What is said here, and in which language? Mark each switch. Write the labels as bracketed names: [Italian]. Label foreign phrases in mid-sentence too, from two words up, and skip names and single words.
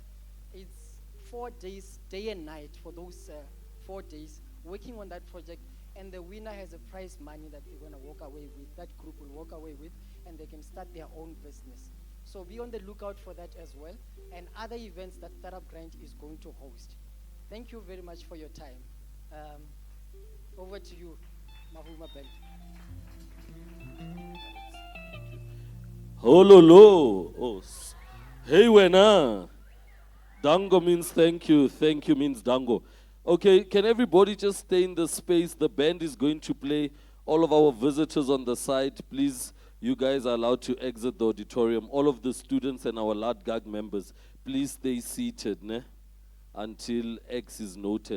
[English] It's 4 days, day and night, for those 4 days, working on that project, and the winner has a prize money that they're gonna walk away with, that group will walk away with, and they can start their own business. So be on the lookout for that as well, and other events that Startup Grind is going to host. Thank you very much for your time. Over to you, Mahuma Belt. Hololo. Oh, hey, wena. Dango means thank you. Thank you means dango. Okay, can everybody just stay in the space? The band is going to play. All of our visitors on the side, please, you guys are allowed to exit the auditorium. All of the students and our LADGAG members, please stay seated until X is noted.